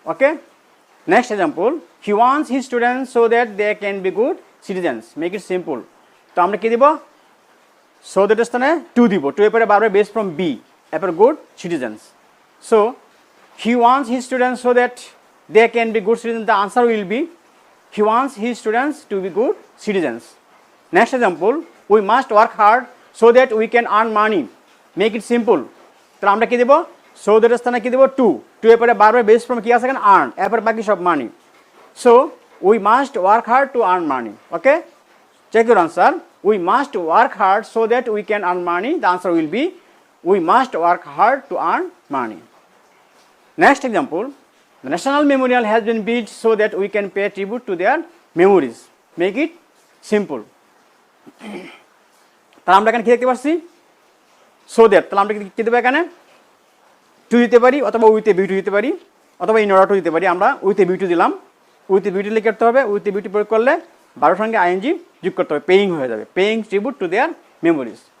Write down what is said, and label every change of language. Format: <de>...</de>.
<en>Okay, next example, he wants his students so that they can be good citizens. Make it simple.</en> <bn>তো আমরা কি দিব, so দ্যাটের স্থানে two দিব। Two এর পরে বারবার বেস ফ্রম বি, এরপর good citizens.</bn> <en>So he wants his students so that they can be good citizens. The answer will be he wants his students to be good citizens. Next example, we must work hard so that we can earn money. Make it simple.</en> <bn>তাহলে আমরা কি দেব, so দ্যাটের স্থানে কি দেব, two. Two এর পরে বারবার base form কি আছে এখানে, আর্ন, এরপর বাকি সব মানি।</bn> <en>So we must work hard to earn money. Okay, check your answer. We must work hard so that we can earn money. The answer will be we must work hard to earn money. Next example, the National Memorial has been built so that we can pay tribute to their memories. Make it simple.</en> <bn>তাহলে আমরা এখানে কি দেখতে পাচ্ছি, so that. তাহলে আমরা কি দেবো, এখানে টু দিতে পারি, অথবা উইথ এ ভিউ টু দিতে পারি, অথবা ইন অর্ডার টু দিতে পারি। আমরা উইথ এ ভিউ টু দিলাম। উইথ এ ভিউ টু লিখে করতে হবে। উইথ এ ভিউ টু প্রয়োগ করলে বারোর সঙ্গে আইএনজি যোগ করতে হবে, পেইং হয়ে যাবে,</bn> <en>Paying tribute to their memories.</en>